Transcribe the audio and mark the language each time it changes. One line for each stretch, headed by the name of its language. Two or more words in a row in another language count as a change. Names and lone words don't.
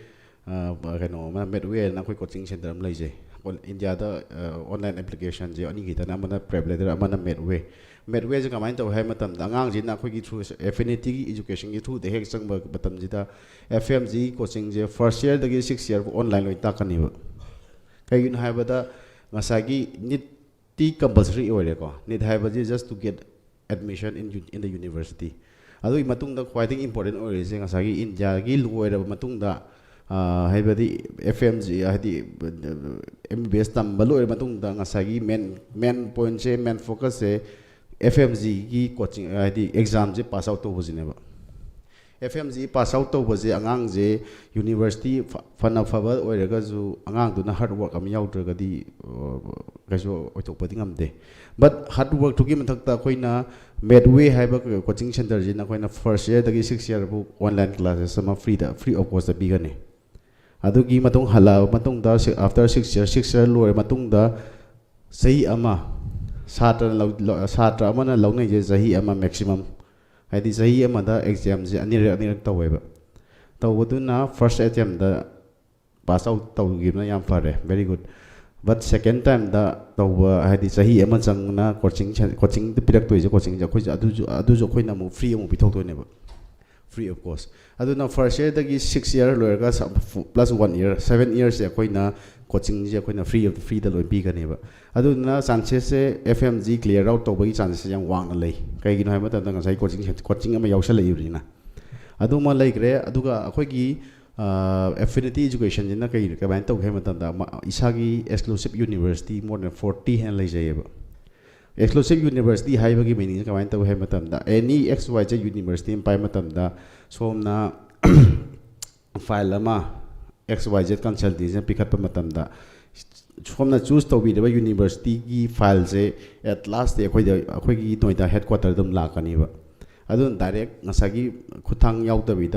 Manipuri: ꯃꯦꯗꯋꯦꯅ ꯑꯩꯈꯣꯏ
English: coaching center
Manipuri: ꯑꯃ ꯂꯩꯖꯩ ꯏꯟꯗꯤꯌꯥꯗ
English: online applicationꯁꯦ
Manipuri: ꯑꯅꯤꯈꯤꯇꯅ ꯑꯃꯅ ꯄ꯭ꯔꯦꯕ꯭ꯂꯦꯗꯔ ꯑꯃꯅ ꯃꯦꯗꯋꯦꯁꯦ ꯀꯃꯥꯏꯅ ꯇꯧꯋꯦ ꯍꯥꯏꯕ ꯃꯇꯝꯗ ꯑꯉꯥꯡꯁꯤꯅ ꯑꯩꯈꯣꯏꯒꯤ ꯊ꯭ꯔꯨ Affinityꯒꯤ ꯏꯖꯨꯀꯦꯁꯟꯒꯤ ꯊ꯭ꯔꯨꯗ ꯍꯦꯛ ꯆꯪꯕ ꯃꯇꯝꯁꯤꯗ FMG ꯀꯣꯆꯤꯡꯁꯦ
English: 1st year
Manipuri: ꯗꯒꯤ 6th year ꯑꯣꯟꯂꯥꯏꯟ ꯂꯣꯏ ꯇꯥꯛꯀꯅꯤꯕ ꯀꯩꯒꯤꯅꯣ ꯍꯥꯏꯕꯗ ꯉꯁꯥꯏꯒꯤ ꯅꯤꯠꯇꯤ ꯀꯝꯄꯜꯁꯔꯤ ꯑꯣꯏꯔꯦꯀꯣ ꯅꯤꯠ ꯍꯥꯏꯕꯁꯤ
English: just to get admission in the university
Manipuri: ꯑꯗꯨꯒꯤ ꯃꯇꯨꯡꯗ ꯈ꯭ꯋꯥꯏꯗꯒꯤ ꯏꯝꯄꯣꯔꯇꯦꯟ ꯑꯣꯏꯔꯤꯁꯦ ꯉꯁꯥꯏꯒꯤ ꯏꯟꯗꯤꯌꯥꯒꯤ ꯂꯣꯏꯔꯕ ꯃꯇꯨꯡꯗ ꯍꯥꯏꯕꯗꯤ FMG ꯍꯥꯏꯗꯤ MBBS ꯇꯝꯕ ꯂꯣꯏꯔꯕ ꯃꯇꯨꯡꯗ ꯉꯁꯥꯏꯒꯤ
English: main pointꯁꯦ main focusꯁꯦ
Manipuri: FMGꯒꯤ ꯀꯣꯆꯤꯡ ꯍꯥꯏꯗꯤ ꯑꯦꯛꯖꯥꯝꯁꯦ
English: pass out
Manipuri: ꯇꯧꯕꯁꯤꯅꯦꯕ FMG
English: pass out
Manipuri: ꯇꯧꯕꯁꯦ ꯑꯉꯥꯡꯁꯦ ꯌꯨꯅꯤꯚꯔꯁꯤꯇꯤ ꯐꯅ ꯐꯕ ꯑꯣꯏꯔꯒꯁꯨ ꯑꯉꯥꯡꯗꯨꯅ
English: hard work
Manipuri: ꯑꯃ ꯌꯥꯎꯗ꯭ꯔꯒꯗꯤ ꯀꯩꯁꯨ ꯑꯣꯏꯊꯣꯛꯄꯗꯤ ꯉꯝꯗꯦ
English: but hard workꯇꯨꯒꯤ
Manipuri: ꯃꯊꯛꯇ ꯑꯩꯈꯣꯏꯅ ꯃꯦꯗꯋꯦ ꯍꯥꯏꯕ
English: coaching centerꯁꯤꯅ
Manipuri: ꯑꯩꯈꯣꯏꯅ
English: 1st year
Manipuri: ꯗꯒꯤ
English: 6th year
Manipuri: ꯐꯥꯎ
English: online classes
Manipuri: ꯑꯃ
English: free of cost
Manipuri: ꯄꯤꯒꯅꯤ ꯑꯗꯨꯒꯤ ꯃꯇꯨꯡ ꯍꯜꯂꯛꯑꯕ ꯃꯇꯨꯡꯗ
English: after 6th year
Manipuri: ꯂꯣꯏꯔꯕ ꯃꯇꯨꯡꯗ ꯆꯍꯤ ꯑꯃ ꯁꯥꯇ꯭ꯔ ꯑꯃꯅ ꯂꯧꯅꯩꯁꯦ ꯆꯍꯤ ꯑꯃ maximum ꯍꯥꯏꯗꯤ ꯆꯍꯤ ꯑꯃꯗ ꯑꯦꯛꯖꯥꯝꯁꯦ ꯑꯅꯤꯔꯛ ꯇꯧꯋꯦꯕ ꯇꯧꯕꯗꯨꯅ
English: first attempt pass out
Manipuri: ꯇꯧꯈꯤꯕꯅ ꯌꯥꯝ ꯐꯔꯦ
English: very good but second timeꯗ
Manipuri: ꯇꯧꯕ ꯍꯥꯏꯗꯤ ꯆꯍꯤ ꯑꯃ ꯆꯪꯅ ꯀꯣꯆꯤꯡꯗ ꯄꯤꯔꯛꯇꯣꯏꯁꯦ ꯀꯣꯆꯤꯡꯁꯦ ꯑꯩꯈꯣꯏꯁꯦ ꯑꯗꯨꯁꯨ ꯑꯩꯈꯣꯏꯅ ꯑꯃꯨꯛ ꯐ꯭ꯔꯤ ꯑꯃꯨꯛ ꯄꯤꯊꯣꯛꯇꯣꯏꯅꯦꯕ
English: free of cost
Manipuri: ꯑꯗꯨꯅ
English: 1st year
Manipuri: ꯗꯒꯤ
English: 6th year
Manipuri: ꯂꯣꯏꯔꯒ +
English: 1 year 7 years
Manipuri: ꯁꯦ ꯑꯩꯈꯣꯏꯅ ꯀꯣꯆꯤꯡꯁꯦ ꯑꯩꯈꯣꯏꯅ ꯐ꯭रीꯗ ꯂꯣꯏ ꯄꯤꯒꯅꯦꯕ ꯑꯗꯨꯗꯨꯅ ꯆꯥꯟꯁꯦꯁꯁꯦ FMG
English: clear out
Manipuri: ꯇꯧꯕꯒꯤ ꯆꯥꯟꯁꯦꯁꯁꯦ ꯌꯥꯝ ꯋꯥꯡꯅ ꯂꯩ ꯀꯩꯒꯤꯅꯣ ꯍꯥꯏꯕ ꯃꯇꯝꯗ ꯉꯁꯥꯏ ꯀꯣꯆꯤꯡ ꯑꯃ ꯌꯥꯎꯁꯜꯂꯛꯏꯕꯅꯤꯅ ꯑꯗꯨꯃ ꯂꯩꯈ꯭ꯔꯦ ꯑꯗꯨꯒ ꯑꯩꯈꯣꯏꯒꯤ Affinity Educationꯁꯤꯅ ꯀꯃꯥꯏꯅ ꯇꯧꯒꯦ ꯍꯥꯏꯕ ꯃꯇꯝꯗ ꯏꯁꯥꯒꯤ
English: exclusive university more than 40
Manipuri: ꯍꯦꯟꯅ ꯂꯩꯖꯩꯌꯦꯕ
English: exclusive university
Manipuri: ꯍꯥꯏꯕꯒꯤ ꯃꯤꯅꯤꯡꯁꯦ ꯀꯃꯥꯏꯅ ꯇꯧꯒꯦ ꯍꯥꯏꯕ ꯃꯇꯝꯗ
English: any XYZ university
Manipuri: ꯑꯃ ꯄꯥꯏꯕ ꯃꯇꯝꯗ ꯁꯣꯝꯅ ꯐꯥꯏꯜ ꯑꯃ XYZ ꯀꯟꯁꯜꯇꯦꯟꯁꯤꯅ ꯄꯤꯈꯠꯄ ꯃꯇꯝꯗ ꯁꯣꯝꯅ ꯆꯨꯁ ꯇꯧꯕꯤꯔꯤꯕ ꯌꯨꯅꯤꯚꯔꯁꯤꯇꯤꯒꯤ ꯐꯥꯏꯜꯁꯦ
English: at lastꯇꯤ
Manipuri: ꯑꯩꯈꯣꯏꯒꯤ ꯅꯣꯏꯗ ꯍꯦꯗꯀ꯭ꯋꯥꯇꯔꯗ ꯑꯗꯨꯝ ꯂꯥꯛꯀꯅꯤꯕ ꯑꯗꯨꯅ ꯗꯥꯏꯔꯦꯛ ꯉꯁꯥꯏꯒꯤ ꯈꯨꯠꯊꯥꯡ ꯌꯥꯎꯗꯕꯤꯗ